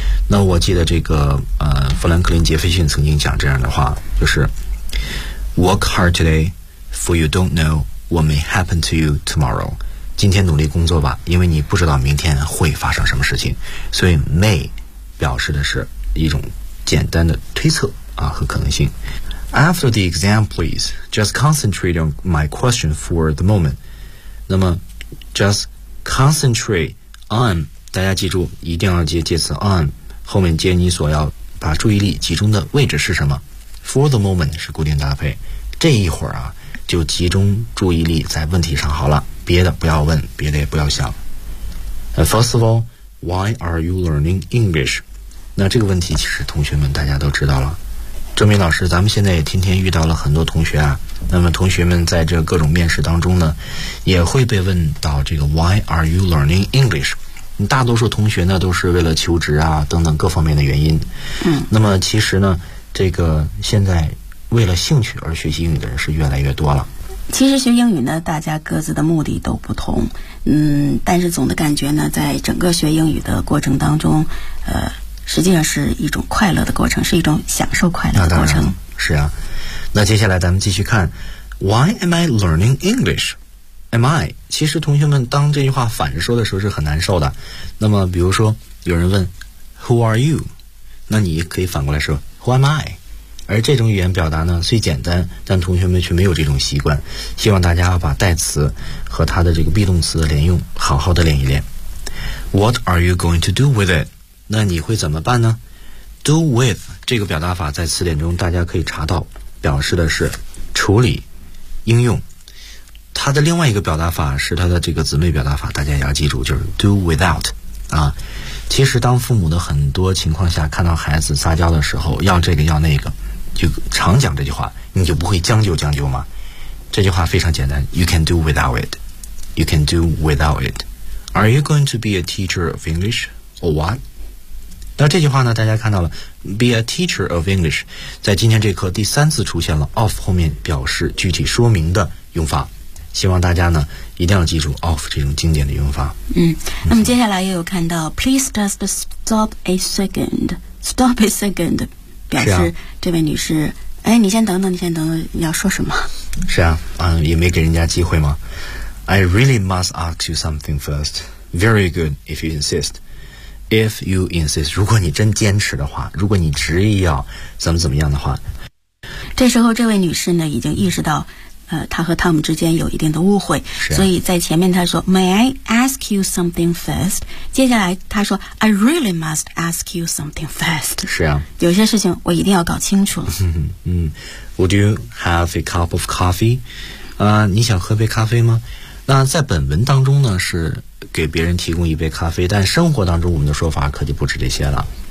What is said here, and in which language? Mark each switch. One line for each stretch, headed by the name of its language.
Chinese: 那我记得这个富兰克林杰斐逊曾经讲这样的话，就是
English: work hard today for you don't know what may happen to you tomorrow，
Chinese: 今天努力工作吧，因为你不知道明天会发生什么事情。所以 may 表示的是一种简单的推测啊和可能性。
English: After the exam, please. Just concentrate on my question for the moment.
Chinese: 那么 just concentrate on， 大家记住一定要接介词 on， 后面接你所要把注意力集中的位置是什么。 For the moment 是固定搭配，这一会儿啊就集中注意力在问题上好了，别的不要问，别的也不要想。
English: First of all, why are you learning English?
Chinese: 那这个问题其实同学们大家都知道了。郑明老师，咱们现在也天天遇到了很多同学啊，那么同学们在这各种面试当中呢也会被问到这个
English: Why are you learning English？
Chinese: 大多数同学呢都是为了求职啊等等各方面的原因。那么其实呢这个现在为了兴趣而学习英语的人是越来越多了。其实学英语呢大家各自的目的都不同，但是总的感觉呢在整个学英语的过程当中实际上是一种快乐的过程，是一种享受快乐的过程。是啊，那接下来咱们继续看
English: Why am I learning English? Am I?
Chinese: 其实同学们当这句话反着说的时候是很难受的。那么比如说有人问
English: Who are you?
Chinese: 那你可以反过来说
English: Who am I?
Chinese: 而这种语言表达呢虽简单，但同学们却没有这种习惯，希望大家把代词和它的这个 be 动词的连用好好的练一练。
English: What are you going to do with it?
Chinese: 那你会怎么办呢？Do with 这个表达法在词典中大家可以查到，表示的是处理、应用。它的另外一个表达法是它的这个姊妹表达法，大家也要记住，就是 do without 啊。其实当父母的很多情况下看到孩子撒娇的时候要这个要那个，就常讲这句话，你就不会将就将就吗？这句话非常简单，
English: You can do without it. You can do without it. Are you going to be a teacher of English or what?
Chinese: 那这句话呢大家看到了 be a teacher of English 在今天这课第三次出现了 of 后面表示具体说明的用法，希望大家呢一定要记住 of 这种经典的用法。那么接下来又有看到
English: please just stop a second，
Chinese: stop a second 表示、啊、这位女士哎，你先等等你要说什么。是啊，也没给人家机会吗？
English: I really must ask you something first. Very good if you insistIf you insist，
Chinese: 如果你真坚持的话，如果你执意要怎么怎么样的话，这时候这位女士呢已经意识到，她和汤姆之间有一定的误会，啊、所以在前面她说
English: "May I ask you something first？"
Chinese: 接下来她说
English: "I really must ask you something first."
Chinese: 是啊，有些事情我一定要搞清楚了。
English: Would you have a cup of coffee？
Chinese: 你想喝杯咖啡吗？那在本文当中呢是。给别人提供一杯咖啡，但生活当中我们的说法可就不止这些了。